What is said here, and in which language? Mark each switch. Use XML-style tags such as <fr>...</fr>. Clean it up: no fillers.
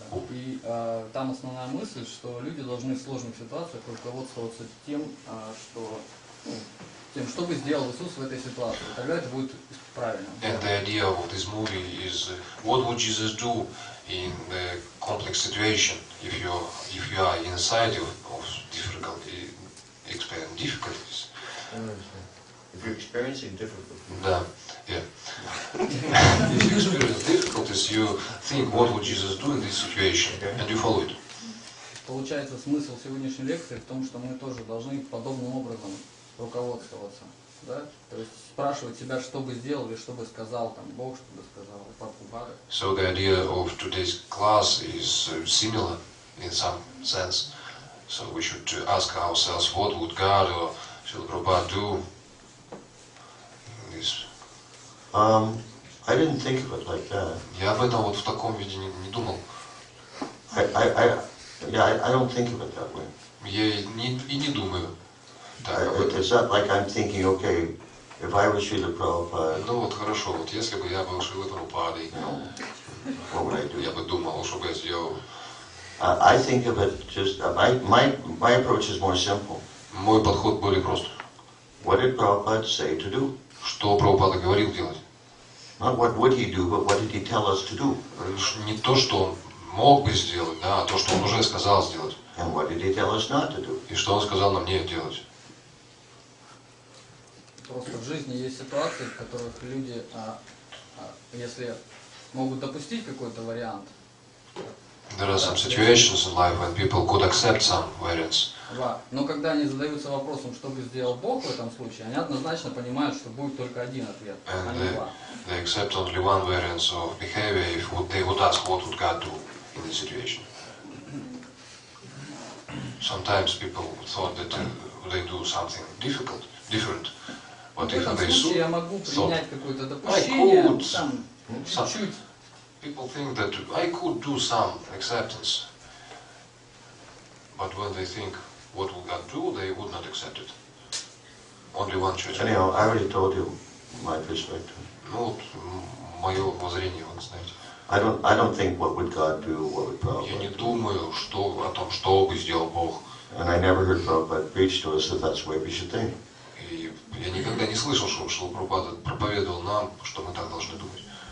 <ru>И там основная мысль, что люди должны в сложных ситуациях руководствоваться тем, что бы сделал Иисус в этой ситуации. Тогда это будет правильно.</ru> <en>And the idea of this movie is what would Jesus do in the complex situation if you are inside of difficulties. If you're experiencing difficulty.</en> <ru>Да, yeah.</ru> <en>If you experience difficulties, you think what would Jesus do in this situation, and you follow it.</en> <ru>Получается, смысл сегодняшней лекции в том, что мы тоже должны подобным образом руководствоваться. Да? То есть спрашивать себя, что бы сделал или что бы сказал там Бог, что бы сказал Прабхупада.</ru> <en>So the idea of today's class is similar in some sense. So we should ask ourselves, what would God or Srila Prabhupada do in this? I didn't think of it like that.</en> <ru>Я об этом вот в таком виде не думал.</ru> <en>I don't think of it that way.</en> <ru>Я и не думаю так об этом.</ru> <en>It's not like I'm thinking, okay, if I were Srila Prabhupada,</en> <ru>Ну вот хорошо, вот если бы я был Шрилой Прабхупадой,</ru> <en>what would I do?</en> <ru>я бы думал, что бы я сделал.</ru> <en>I think of it just, my approach is more simple.</en> <ru>Мой подход более прост.</ru> <en>What did Prabhupada say to do?</en> <ru>Что Прабхупада говорил делать?</ru> <en>Not what would he do, but what did he tell us to do?</en> <ru>Не то, что он мог бы сделать, да, а то, что он уже сказал сделать.</ru> <en>And what did he tell us not to do?</en> <ru>И что он сказал нам не делать. Просто в жизни есть ситуации, в которых люди, если могут допустить какой-то вариант,</ru> <en>There are some situations in life when people could accept some variance.</en> <ru>Да. Но когда они задаются вопросом, что бы сделал Бог в этом случае, они однозначно понимают, что будет только один ответ, а не два.</ru> <en>They accept only one variance of behavior if they would ask what would God do in this situation. Sometimes people thought that they do something different. But</en> <ru>В</ru> <en>if</en> <ru>этом</ru> <en>they</en> <ru>случае я могу принять какое-то допущение, там, чуть-чуть.</ru> <en>People think that I could do some acceptance, but when they think what will God do, they would not accept it. Only one choice. Anyhow, I already told you my perspective.</en> <ru>Ну вот мое воззрение, вот знаете.</ru> <en>I don't think what would God do, what would Prabhupada</en> <ru>Я не</ru> <en>do.</en> <ru>думаю, о том, что бы сделал Бог.</ru> <en>And I never heard Prabhupada preach to us that that's the way we should think.</en> <ru>И я никогда не слышал, что Шрила Прабхупада проповедовал нам, что мы так должны думать.</ru>